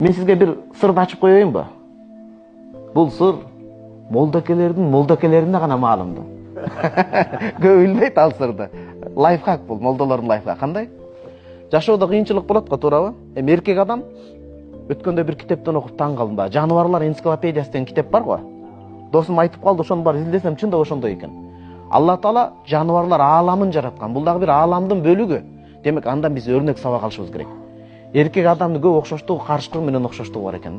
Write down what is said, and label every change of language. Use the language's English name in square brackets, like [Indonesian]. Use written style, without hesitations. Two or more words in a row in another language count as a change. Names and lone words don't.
[Kazakh] Мен сізге бір сырды ашып қояйын ба? Бұл сыр молдакелеріне ғана малымды. Көп білмейді ал сырды. Лайфхак бұл, молдалардың лайфхак. Қандай? [Kyrgyz] Жашоодо кыйынчылык болот го, туурабы? Эркек адам өткөндө бір китептен окуп таң калдым ба. Жаныбарлар энциклопедиясы деген китеп бар го. Досум айтып калды, ошону бар изилдесем чын да ошондой экен. Алла Таала жаныбарлар ааламын жараткан. Бул дагы бир ааламдын бөлүгү. Демек андан биз өрнөк сабак алышыбыз керек. Эркек адамдын көп окшоштугу карышкыр менен окшоштугу бар экен да.